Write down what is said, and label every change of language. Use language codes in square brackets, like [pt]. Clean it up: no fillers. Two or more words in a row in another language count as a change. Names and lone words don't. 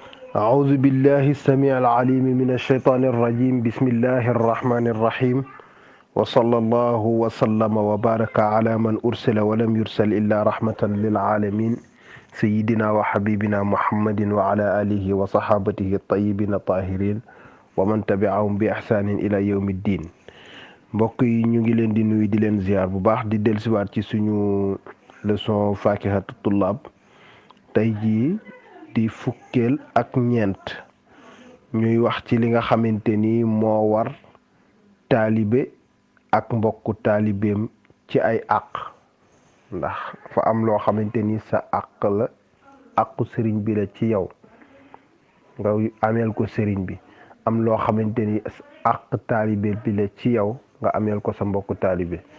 [ar] أعوذ بالله السميع العليم من الشيطان الرجيم بسم الله الرحمن الرحيم وصلى الله وسلم وبارك على من أرسل ولم يرسل إلا رحمة للعالمين سيدنا وحبيبنا محمد وعلى آله وصحابته الطيبين الطاهرين ومن تبعهم بإحسان إلى يوم الدين. [wo] mbokk yi ñu ngi leen di nuyu di leen ziar bu baax di dellusiwaat ci suñu leçon Fakihatu Tullaab tey jii di fukkeel ak ñeent ñuy wax ci li nga xamante ni moo war taalibe ak mbokku taalibeem ci ay àq, ndax fa am loo xamante ni sa àq la, àqu sëriñ bi la ci yow nga ameel ko sëriñ bi, am loo xamante ni àq taalibe bi la ci yow nga ameel ko sa mbokku taalibe.